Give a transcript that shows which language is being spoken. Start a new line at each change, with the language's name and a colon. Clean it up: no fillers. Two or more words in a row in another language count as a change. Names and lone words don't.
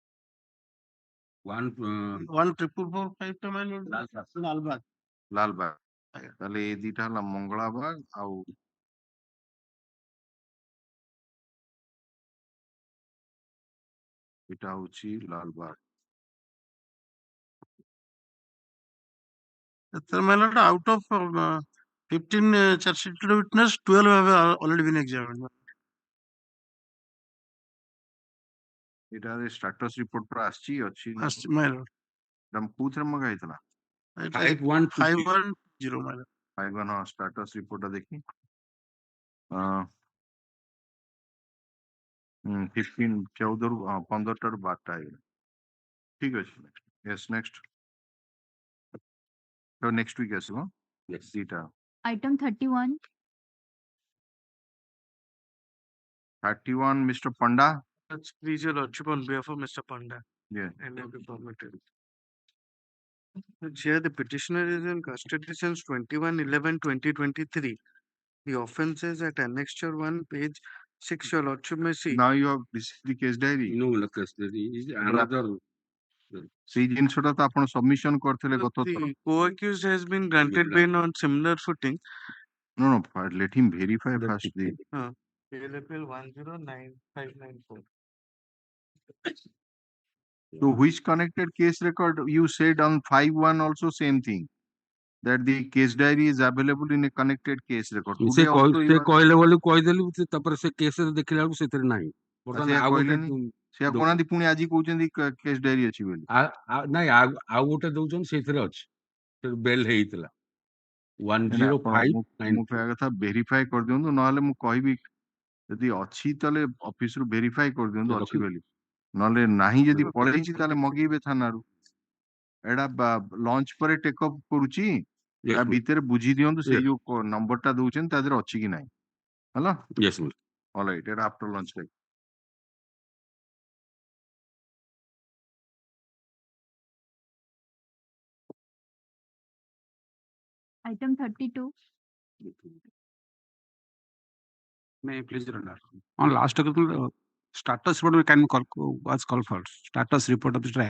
Odia: 14445 ଟା Malord ଲାଲବାଗ। ଲାଲବାଗ ତାହେଲେ ଏଇ ଦିଟା ହେଲା ମଙ୍ଗଳାବାଗ ଆଉ ଏଇଟା ହଉଛି ଲାଲବାଗ
English: Malord, out of 15 charge sheet witness, 12 have already been examined।
Odia: ଏଇଟାରେ
English: status report
Odia: ପୁରା ଆସିଛି ଅଛି
English: Malord
Odia: କୋଉଥିରେ ମଗା ହେଇଥିଲା
English: 510 Malord।
Odia: 51 ହଁ
English: status report
Odia: ଦେଖି 15 14 ରୁ 15 ଟାରୁ 12ଟା ହେଇଗଲା ଠିକ ଅଛି
English: yes next
Odia: ତ
English: next week
Odia: ଆସିବ ଦିଟା
English: Item 31. 31 Mr. Panda That's please your lordship on behalf of Mr. Panda yeah and every permitted. Here the petitioner is in custody since 21/11/2023. The offence is at annexure 1 page 6. Your lordship may see now you have received the case diary No, look, this is another.
Odia: ସେଇ ଜିନିଷଟା ତ ଆପଣ ସବମିଶନ କରିଥିଲେ ଗତ ଥର
English: the co-accused has been granted bail on similar footing. no let him verify first the PLFL 109594. so which connected case record you said on 5-1 also same thing that the case diary is available in a connected case record
Odia: ସେ
English: today also you are
Odia: କହିଲେ ବୋଲି କହିଦେଲି ତାପରେ ସେ କେସରେ ଦେଖିଲା ବେଳକୁ ସେଥିରେ ନାହିଁ ବର୍ତ୍ତମାନ ସେ ଆଉ ଗୋଟେ କହିଲେନି ସେ କହୁନାହାନ୍ତି ପୁଣି ଆଜି କହୁଛନ୍ତି
English: case diary
Odia: ଅଛି ବୋଲି ନାଇଁ ଆଉ ଗୋଟେ ଦଉଛନ୍ତି ସେଇଥିରେ ଅଛି ବେଲ୍ ହେଇଥିଲା ମୁଁ କହିବା କଥା ଭେରିଫାଇ କରିଦିଅନ୍ତୁ ନହେଲେ ମୁଁ କହିବି ଯଦି ଅଛି ତାହେଲେ ଅଫିସରୁ ଭେରିଫାଇ କରିଦିଅନ୍ତୁ ଅଛି ବୋଲି ନହେଲେ ନାହିଁ ଯଦି ପଳେଇଛି ତାହେଲେ ମଗେଇବେ ଥାନାରୁ ଏଇଟା ଲଞ୍ଚ ପରେ
English: take up
Odia: କରୁଛି ତା ଭିତରେ ବୁଝି ଦିଅନ୍ତୁ ସେଇ ଯୋଉ ନମ୍ବରଟା ଦଉଛନ୍ତି ତା ଦେହରେ ଅଛି କି ନାହିଁ ହେଲା ଅଲରାଇଟ୍ ଏଇଟା
English: after lunch
Odia: ରେ
English: Item 32. May I please run on last status report can call was called for status report of the trial.